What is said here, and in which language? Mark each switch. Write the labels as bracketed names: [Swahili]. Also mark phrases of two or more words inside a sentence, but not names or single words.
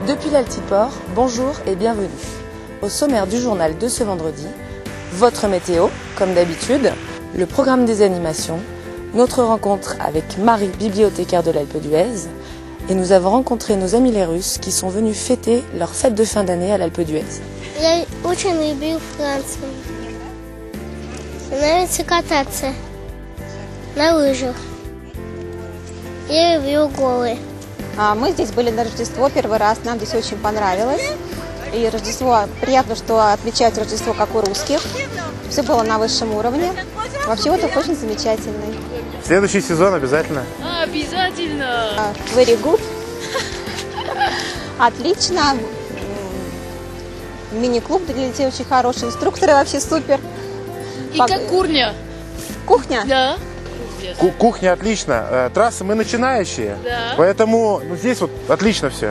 [French] Sophie Laltiport, bonjour et bienvenue. Au sommaire du journal de ce vendredi, votre météo, comme d'habitude, le programme des animations, notre rencontre avec Marie, bibliothécaire de l'Alpe d'Huez, et nous avons rencontré nos amis les Russes qui sont venus fêter leur fête de fin d'année à l'Alpe d'Huez. [Russian] Я очень люблю Францию. Нравится кататься на лыжах. Я люблю горы. Мы здесь были на Рождество первый раз, нам здесь очень понравилось. И Рождество, приятно, что отмечают Рождество как у русских. Все было на высшем уровне. Вообще отдых очень замечательный. Следующий сезон обязательно. Обязательно. [English] Very good. [Russian] Отлично. Мини-клуб для детей очень хороший. Инструкторы вообще супер. И как кухня. Кухня? Да. Кухня отлично. Трассы мы начинающие. Да. Поэтому здесь вот отлично все.